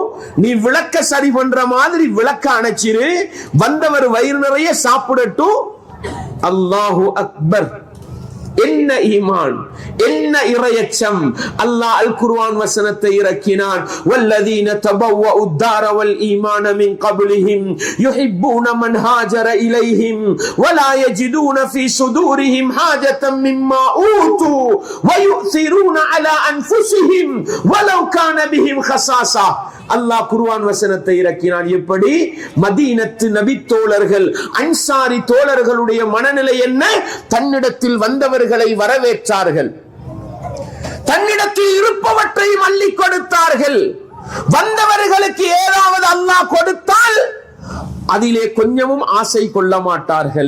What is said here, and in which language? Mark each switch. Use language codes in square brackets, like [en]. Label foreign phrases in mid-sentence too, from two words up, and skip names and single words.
[ta] நீ விளக்க சரி பண்ற மாதிரி விளக்க அணைச்சிரு, வந்தவர் வயிறு நிறைய சாப்பிடட்டும். [ar] الله أكبر! [ta] என்ன ஈமான், என்ன இறையச்சம்! அல்லாஹ் அல் குர்ஆன் வசனத்தை இறக்கினான். [ar] والذين تبوءوا الدار والإيمان من قبلهم يحبون من هاجر إليهم ولا يجدون في صدورهم حاجة مما أوتوا ويؤثرون على أنفسهم ولو كان بهم خصاصة. [ta] அல்லாஹ் குர்ஆன் வசனத்தை இறக்கினான். எப்படி? மதீனத்து நபி தோழர்கள், அன்சாரி தோழர்களுடைய மனநிலை என்ன? தன்னிடத்தில் வந்தவர்களை வரவேற்றார்கள், தன்னிடத்தில் இருப்பவற்றை அள்ளி கொடுத்தார்கள். வந்தவர்களுக்கு ஏதாவது அல்லாஹ் கொடுத்தால் அதிலே கொஞ்சமும் ஆசை கொள்ள மாட்டார்கள்.